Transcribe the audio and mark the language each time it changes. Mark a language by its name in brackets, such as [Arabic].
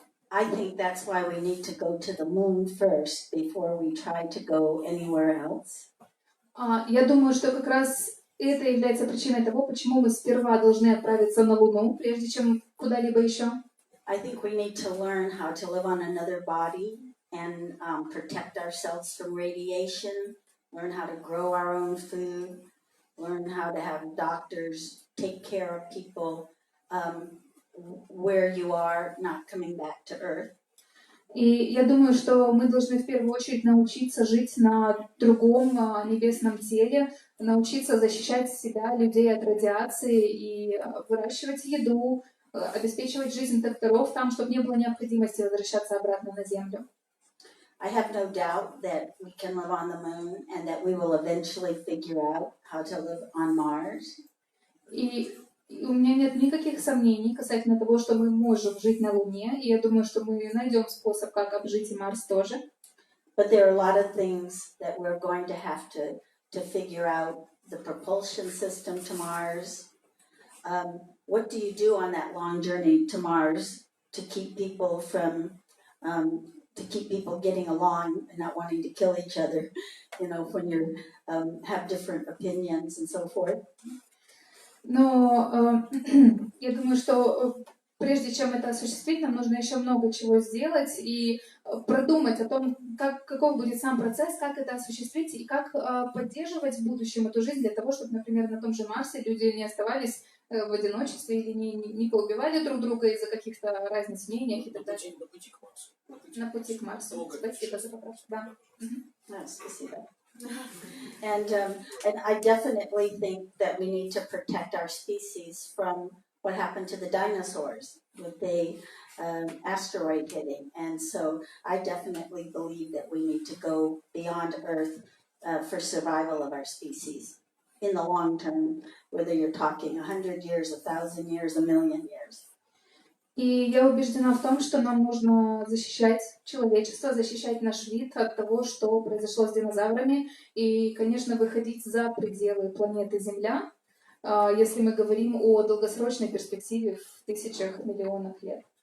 [English] I think that's why we need to go to the moon first before we try to go anywhere else. [Russian] Я думаю, что как раз это является причиной того, почему мы сперва должны отправиться на Луну, прежде чем куда-либо еще. [English] I think we need to learn how to live on another body and protect ourselves from radiation, learn how to grow our own food, learn how to have doctors take care of people where you are, not coming back to Earth. [Russian] И я думаю, что мы должны в первую очередь научиться жить на другом небесном теле, научиться защищать себя, людей от радиации и выращивать еду, обеспечивать жизнь докторов там, чтобы не было необходимости возвращаться обратно на Землю. [English] I have no doubt that we can live on the moon and that we will eventually figure out how to live on Mars. [Russian] И у меня нет никаких сомнений касательно того, что мы можем жить на Луне, и я думаю, что мы найдем способ, как обжить и Марс тоже. [English] But there are a lot of things that we're going to have to figure out. The propulsion system to Mars. What do you do on that long journey to Mars to keep people from, to keep people getting along and not wanting to kill each other, you know, when you have different opinions and so forth? [Russian] Но я думаю, что прежде чем это осуществить, нам нужно еще много чего сделать и продумать о том, каков будет сам процесс, как это осуществить и как поддерживать в будущем эту жизнь для того, чтобы, например, на том же Марсе люди не оставались в одиночестве или не поубивали друг друга из-за каких-то разниц в мнениях и так далее. На пути к Марсу. Спасибо за поправку. Да. Спасибо. [English] And I definitely think that we need to protect our species from what happened to the dinosaurs with the asteroid hitting. And so I definitely believe that we need to go beyond Earth for survival of our species in the long term, whether you're talking 100 years, 1,000 years, 1,000,000 years. [Russian] И я убеждена в том, что нам нужно защищать человечество, защищать наш вид от того, что произошло с динозаврами, и, конечно, выходить за пределы планеты Земля, если мы говорим о долгосрочной перспективе в тысячах миллионов лет.